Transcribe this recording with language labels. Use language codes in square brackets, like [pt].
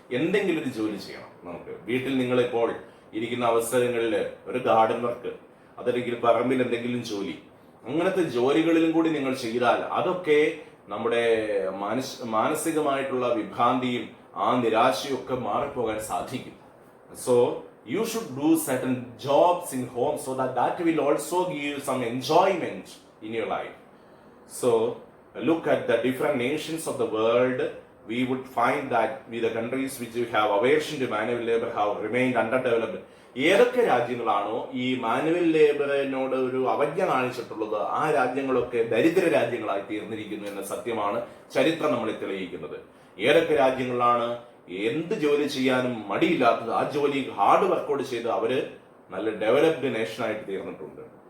[ml] എന്തെങ്കിലും ഒരു ജോലി ചെയ്യണം. നമുക്ക് വീട്ടിൽ നിങ്ങളിപ്പോൾ ഇരിക്കുന്ന അവസരങ്ങളിൽ ഒരു ഗാർഡൻ വർക്ക്, അതല്ലെങ്കിൽ പറമ്പിൽ എന്തെങ്കിലും ജോലി, അങ്ങനത്തെ ജോലികളിലും കൂടി നിങ്ങൾ ചെയ്താൽ അതൊക്കെ നമ്മുടെ മാനസികമായിട്ടുള്ള വിഭ്രാന്തിയും ആ നിരാശയും ഒക്കെ മാറിപ്പോകാൻ സാധിക്കും. [en] So you should do certain jobs in home so that will also give some enjoyment in your life. So look at the different nations of the world. We would find that the countries which have aversion to manual labor have remained underdeveloped. [ml] ഏതൊക്കെ രാജ്യങ്ങളാണോ ഈ manual ലേബറിനോട് ഒരു അവജ്ഞ കാണിച്ചിട്ടുള്ളത്, ആ രാജ്യങ്ങളൊക്കെ ദരിദ്ര രാജ്യങ്ങളായി തീർന്നിരിക്കുന്നു എന്ന സത്യമാണ് ചരിത്രം നമ്മളെ തെളിയിക്കുന്നത്. ഏതൊക്കെ രാജ്യങ്ങളാണ് എന്ത് ജോലി ചെയ്യാനും മടിയില്ലാത്തത്, ആ ജോലി ഹാർഡ് വർക്കൗട്ട് ചെയ്ത് അവര് നല്ല ഡെവലപ്ഡ് നേഷനായിട്ട് തീർന്നിട്ടുണ്ട്.